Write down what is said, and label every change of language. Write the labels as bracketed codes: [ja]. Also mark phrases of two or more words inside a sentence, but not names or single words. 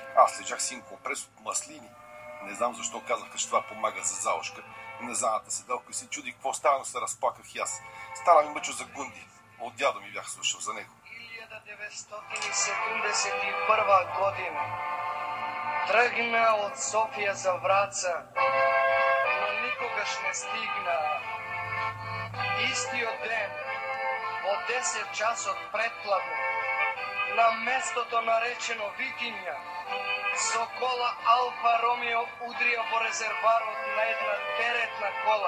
[bg] Аз лежах с един компрес от маслини. Не знам защо казаха, че това помага за заошка. На задната седалка и се чудих какво става, но се разплаках и аз. Стана ми мъчо за Гунди. От дядо ми бях слушал за него. 1971 година тръгна от София за Враца, [mk] но никогаш не стигна. Истиот ден, по 10 час от предпладне, на местото наречено Витиня, со кола Алфа Ромео удрија во резерварот на една теретна кола.